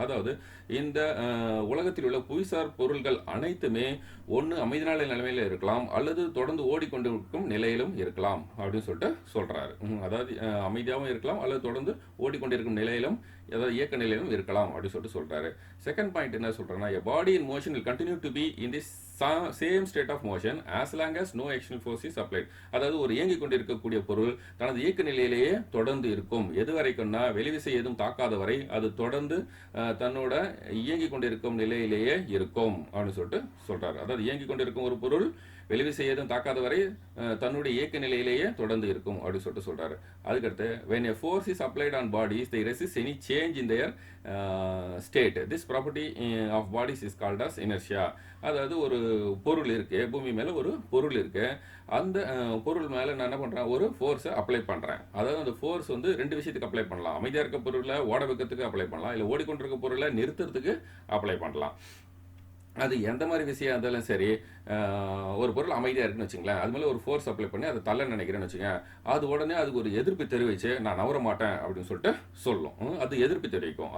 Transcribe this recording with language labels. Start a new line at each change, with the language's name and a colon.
Tamil: அதாவது இந்த உலகத்தில் உள்ள புவிசார் பொருள்கள் அனைத்துமே ஒன்று அமைதி நிலைமையில இருக்கலாம் அல்லது தொடர்ந்து ஓடிக்கொண்டிருக்கும் நிலையிலும் இருக்கலாம் அப்படின்னு சொல்லிட்டு சொல்றாரு. அதாவது அமைதியாகவும் இருக்கலாம் அல்லது தொடர்ந்து ஓடிக்கொண்டிருக்கும் நிலையிலும், அதாவது இயக்க நிலையிலும் இருக்கலாம் அப்படின்னு சொல்லிட்டு சொல்றாரு. செகண்ட் பாயிண்ட் என்ன சொல்றேன்னா,
English: a body in motion will continue to be in this same state of motion as long as no external force is applied.
Tamil: அதாவது ஒரு இயங்கிக் கொண்டிருக்கக்கூடிய பொருள் தனது இயக்க நிலையிலேயே தொடர்ந்து இருக்கும். எது வரைக்கும்னா, வெளிவிசை எதுவும் தாக்காத வரை அது தொடர்ந்து தன்னோட இயங்கிக் கொண்டிருக்கும் நிலையிலேயே இருக்கும் அப்படின்னு சொல்லிட்டு சொல்றாரு. அதாவது இயங்கிக் கொண்டிருக்கும் ஒரு பொருள் வெளிவிசை எதுவும் தாக்காத வரை தன்னுடைய இயக்க நிலையிலேயே தொடர்ந்து இருக்கும் அப்படின்னு சொல்லிட்டு சொல்றாரு.
English: அதுக்கடுத்து, when a force is applied on bodies they resist any change in their state. This property of bodies is called as inertia.
Tamil: அதாவது ஒரு பொருள் இருக்கு, பூமி மேல ஒரு பொருள் இருக்கு, அந்த பொருள் மேல நான் என்ன பண்றேன், ஒரு ஃபோர்ஸை அப்ளை பண்றேன். அதாவது அந்த ஃபோர்ஸ் வந்து ரெண்டு விஷயத்துக்கு அப்ளை பண்ணலாம். அமைதியா இருக்க பொருளை ஓட வைக்கிறதுக்கு அப்ளை பண்ணலாம், இல்ல ஓடிக்கொண்டிருக்க பொருளை நிறுத்துறதுக்கு அப்ளை பண்ணலாம். அது எந்த மாதிரி விஷயம் இருந்தாலும் சரி, ஒரு பொருள் அமைதியாக இருக்குன்னு வச்சுங்களேன், அது மேலே ஒரு ஃபோர்ஸ் அப்ளை பண்ணி அதை தள்ள நினைக்கிறேன்னு வச்சுங்க, அது உடனே அதுக்கு ஒரு எதிர்ப்பு தெரிவிச்சு நான் நவர மாட்டேன் அப்படின்னு சொல்லிட்டு சொல்லும். அது எதிர்ப்பு தெரிவிக்கும்.